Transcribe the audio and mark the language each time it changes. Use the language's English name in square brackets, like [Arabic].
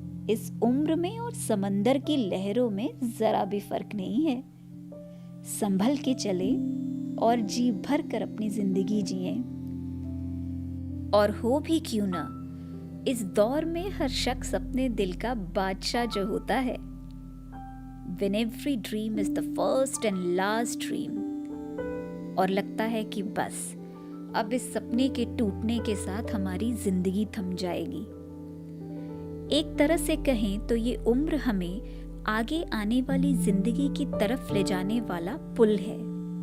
[Hindi] इस उम्र में और समंदर की लहरों में जरा भी फर्क नहीं है। संभल के चले और जी भर कर अपनी जिंदगी जिए। और हो भी क्यों ना, इस दौर में हर शख्स अपने दिल का बादशाह जो होता है। [English] When every dream is the first and last dream। [Hindi] और लगता है कि बस अब इस सपने के टूटने के साथ हमारी जिंदगी थम जाएगी। एक तरह से कहें तो ये उम्र हमें आगे आने वाली जिंदगी की तरफ ले जाने वाला पुल है।